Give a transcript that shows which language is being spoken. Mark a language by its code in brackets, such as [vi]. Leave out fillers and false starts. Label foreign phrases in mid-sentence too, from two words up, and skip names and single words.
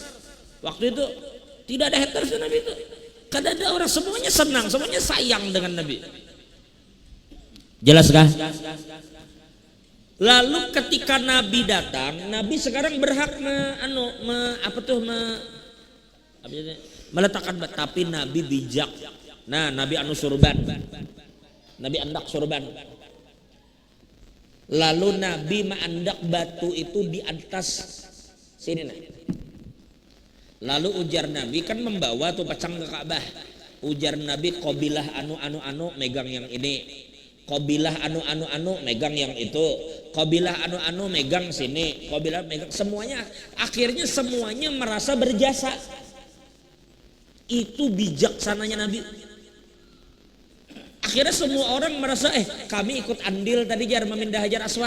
[id] Waktu itu tidak ada haters Nabi itu. Karena ada orang semuanya senang, semuanya sayang dengan Nabi. [bjn] Jelas kah? [id] Lalu ketika Nabi datang, Nabi sekarang berhak meletakkan, tapi Nabi bijak. [bjn] Nah, Nabi surban. Nabi andak surban. Lalu Nabi menandak batu itu di atas sini nah. Lalu ujar Nabi kan membawa tuh pacang ke Ka'bah. Ujar Nabi qabilah anu megang yang ini. Qabilah anu megang yang itu. Qabilah anu megang sini. Qabilah megang semuanya. Akhirnya semuanya merasa berjasa. Itu bijaksananya Nabi. Akhirnya semua orang merasa kami ikut andil tadi jar memindah Hajar Aswad.